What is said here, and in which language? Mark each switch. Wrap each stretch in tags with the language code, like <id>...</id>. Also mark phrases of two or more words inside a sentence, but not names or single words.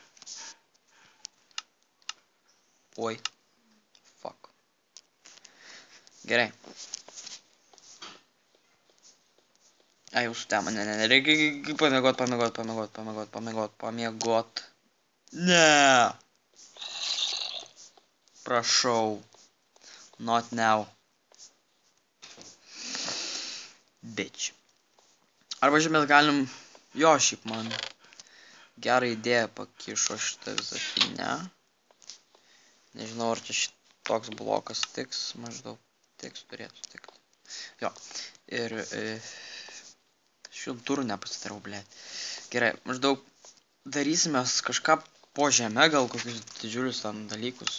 <lt>Oi. Fuck. Gerai. Ai, jau sutemo, ne, reikia pamiegot. Ne. Prašau.</lt> <en>Not now. Bitch.</en> <lt>Arba šiaip mes galim... Jo, šiaip man gerą idėją pakišo šitą visą finę. Nežinau, ar čia toks blokas tiks. Maždaug tiks, turėtų tikti. Jo. Ir... šių durų nepasidarau, blėt. Gerai, maždaug darysime kažką po žeme, gal kokius didžiulius tam dalykus.</lt>